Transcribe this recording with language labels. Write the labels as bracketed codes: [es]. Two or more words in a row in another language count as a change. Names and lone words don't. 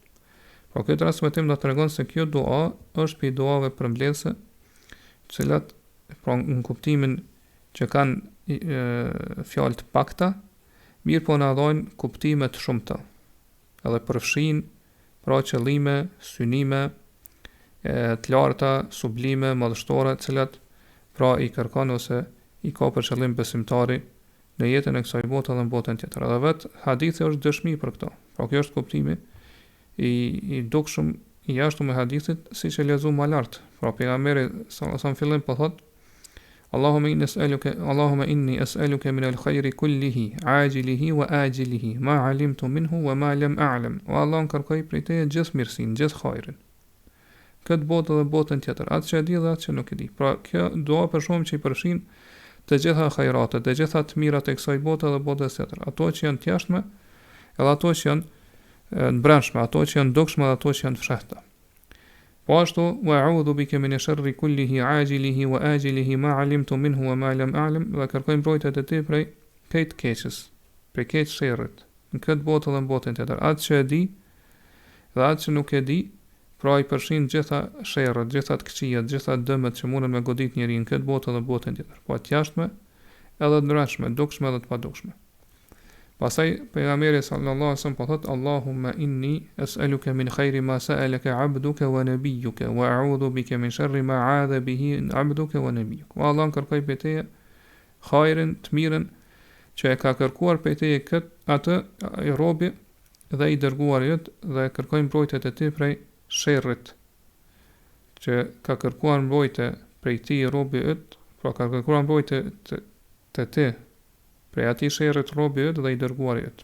[sq] Po këtë transmetim do të tregon se kjo dua është për duave përmbledhëse, të cilat pra në kuptimin që kanë fjalë të pakta, mirë po na dhajnë kuptime të shumta, edhe përfshin pra qëllime, synime të larta, sublime, madhështore, të cilat pra i kërkon ose i ka për qëllim besimtari në jetën e kësaj bote dhe në botën tjetër. Edhe vetë hadithi është dëshmi për këto. Pra kjo është kuptimi i dukshëm i jashtëm e hadithit, siç e lexuam më lart. Pra pejgamberi [ar] صلى الله عليه وسلم [sq] fillim po thot: [ar] اللهم إني أسألك من الخير كله عاجله وآجله ما علمت منه وما لم أعلم. [sq] O Allah, kërkoj prej teje gjithë mirësinë, gjithë hajrin, këtë botë dhe botën tjetër, atë që e di dhe atë që nuk e di. Pra kjo dua për shkak që i përfshin të gjitha hajratet, të gjitha të mirat e kësaj bote dhe botës tjetër, ato që janë të jashtme, edhe ato që janë në brendshme, ato që janë dukshme dhe ato që janë të fshehta. Po ashtu, [ar] وأعوذ بك من الشر كله عاجله وآجله ما علمت منه وما لم أعلم. [sq] Dhe kërkoj mbrojtjet e ti prej këtij keqes, prej këtij sherrit, në këtë botë dhe në botën tjetër, atë që e di dhe atë që nuk e di, pra i përfshin gjitha sherrat, gjitha të këqijat, gjitha dëmet që mundën me godit njeriu në këtë botë dhe botën tjetër, po të jashtme, edhe të brendshme, dukshme edhe të padukshme. Pastaj pejgamberi [ar] صلى الله عليه وسلم [sq] po thot: [ar] اللهم إني أسألك من خير ما سألك عبدك ونبيك وأعوذ بك من شر ما عاذ به عبدك ونبيك. [sq] O Allah, kërkoj për teje hajrin, të mirën që e ka kërkuar për teje atë i robi dhe i dërguari yt, dhe kërkoj mbrojtjet e ti prej sherrit që ka kërkuar mbrojtje prej ti i robi yt, pra ka kërkuar mbrojtje të ti prej atij sherrit robi yt dhe i dërguari yt.